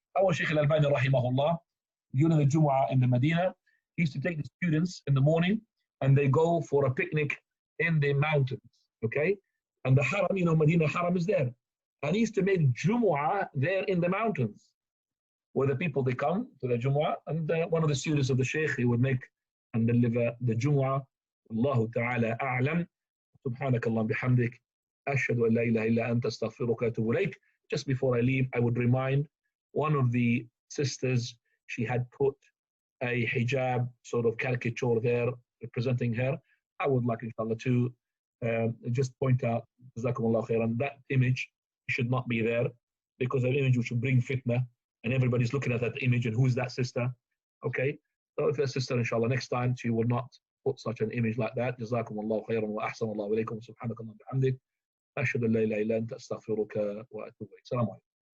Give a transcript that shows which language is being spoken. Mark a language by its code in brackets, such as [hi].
[en] Our Shaykh al-Albani rahimahullah, during the Jumu'ah in the Medina, he used to take the students in the morning and they go for a picnic in the mountains, okay? And the Haram, you know, Medina Haram is there. And he used to make Jumu'ah there in the mountains, where the people, they come to the Jumu'ah, and one of the students of the Shaykh, he would make and deliver the Jumu'ah. [ar] Allahu ta'ala a'lam. سبحانك اللهم بحمدك أشهد أن لا إله إلا أنت أستغفرك وأتوب إليك. [en] Just before I leave, I would remind one of the sisters, she had put a hijab sort of caricature there representing her. I would like, inshallah, to just point out, Jazakumullah khairan, that image should not be there, because that image which will bring fitna, and everybody's looking at that image and who's that sister. Okay, so if that sister, inshallah, next time she will not put such an image like that. [ar] Jazakumullah khairan wa ahsanallahu ilaykum. Subhanakallah bihamdik. أشهد أن لا إله إلا أنت أستغفرك وأتوب إليك. السلام عليكم.